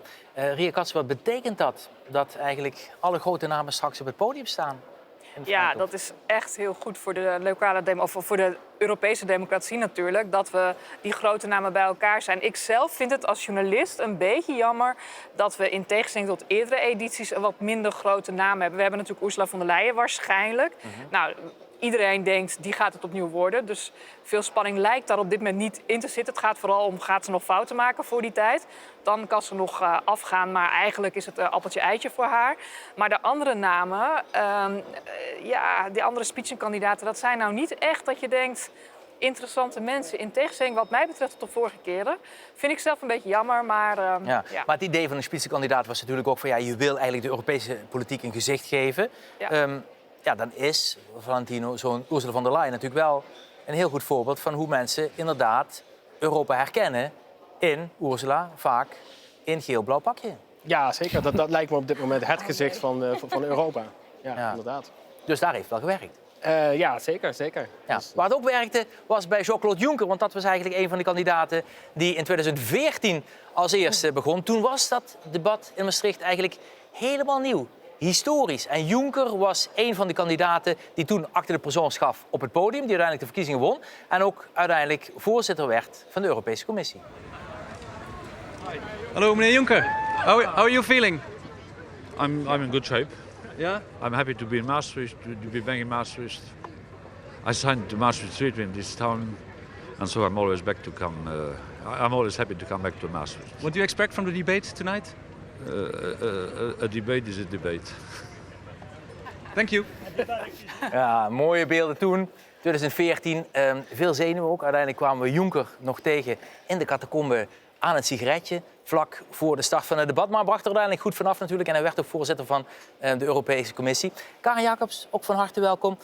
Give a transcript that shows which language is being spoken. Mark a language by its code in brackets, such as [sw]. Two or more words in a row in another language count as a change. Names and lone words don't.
[nl] Ria Katz, wat betekent dat? Dat eigenlijk alle grote namen straks op het podium staan? Ja, dat is echt heel goed voor de voor de Europese democratie natuurlijk, dat we die grote namen bij elkaar zijn. Ik zelf vind het als journalist een beetje jammer dat we in tegenstelling tot eerdere edities een wat minder grote namen hebben. We hebben natuurlijk Ursula von der Leyen waarschijnlijk. Nou, iedereen denkt, die gaat het opnieuw worden. Dus veel spanning lijkt daar op dit moment niet in te zitten. Het gaat vooral om, gaat ze nog fouten maken voor die tijd? Dan kan ze nog afgaan, maar eigenlijk is het appeltje-eitje voor haar. Maar de andere namen, die andere spitsenkandidaten, dat zijn nou niet echt dat je denkt interessante mensen. In tegenstelling wat mij betreft tot de vorige keren. Vind ik zelf een beetje jammer, maar ja. Maar het idee van een spitsenkandidaat was natuurlijk ook van ja, je wil eigenlijk de Europese politiek een gezicht geven. Ja. Dan is Valentino, zo'n Ursula von der Leyen, natuurlijk wel een heel goed voorbeeld van hoe mensen inderdaad Europa herkennen in Ursula, vaak in geel-blauw pakje. Ja, zeker. Dat lijkt me op dit moment het gezicht van Europa. Ja, inderdaad. Dus daar heeft wel gewerkt. Ja, zeker. Ja. Dus, waar het ook werkte was bij Jean-Claude Juncker, want dat was eigenlijk een van de kandidaten die in 2014 als eerste begon. Toen was dat debat in Maastricht eigenlijk helemaal nieuw. Historisch. En Juncker was een van de kandidaten die toen [fr] acte de présence [nl] gaf op het podium, die uiteindelijk de verkiezingen won en ook uiteindelijk voorzitter werd van de Europese Commissie. Hallo meneer Juncker. [en] How are you feeling? I'm in good shape. Yeah? I'm happy to be in Maastricht, to be back in Maastricht. I signed the Maastricht Treaty in this town, and so I'm always back to come. I'm always happy to come back to Maastricht. What do you expect from the debate tonight? A debate is a debate. Thank you. [nl] Ja, mooie beelden toen. 2014, veel zenuwen ook. Uiteindelijk kwamen we Juncker nog tegen in de catacombe aan het sigaretje, vlak voor de start van het debat. Maar bracht er uiteindelijk goed vanaf natuurlijk. En hij werd ook voorzitter van de Europese Commissie. Karen Jacobs, ook van harte welkom.